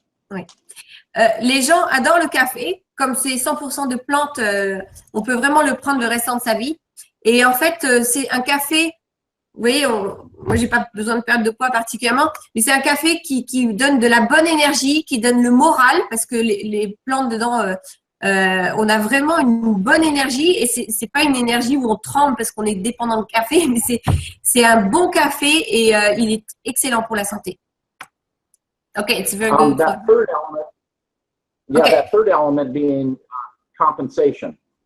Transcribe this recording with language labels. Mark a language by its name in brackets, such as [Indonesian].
[French] Oui. Les gens adorent le café. Comme c'est 100% de plantes, on peut vraiment le prendre le restant de sa vie. Et en fait, c'est un café, vous voyez, moi, j'ai pas besoin de perdre de poids particulièrement, mais c'est un café qui donne de la bonne énergie, qui donne le moral, parce que les plantes dedans, on a vraiment une bonne énergie, et c'est pas une énergie où on tremble parce qu'on est dépendant de café, mais c'est un bon café et il est excellent pour la santé. [English] Okay, it's very good. That third element, that third element being compensation.